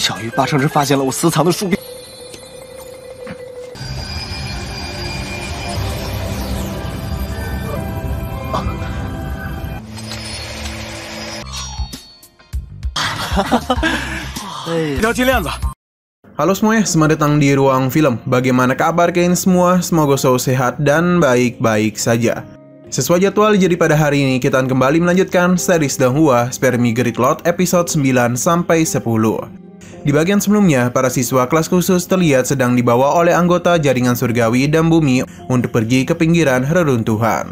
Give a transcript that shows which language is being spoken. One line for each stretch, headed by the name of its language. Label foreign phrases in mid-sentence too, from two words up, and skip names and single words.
Chinese: 八成是发现了我私藏的树标。一条金链子。
Indonesian: Halo semuanya, selamat datang di Ruang Film. Bagaimana kabar kalian semua? Semoga selalu sehat dan baik-baik saja. Sesuai jadwal, jadi pada hari ini kita akan kembali melanjutkan series Donghua Spermi Great Lord episode 9-10. Di bagian sebelumnya, para siswa kelas khusus terlihat sedang dibawa oleh anggota jaringan surgawi dan bumi untuk pergi ke pinggiran reruntuhan.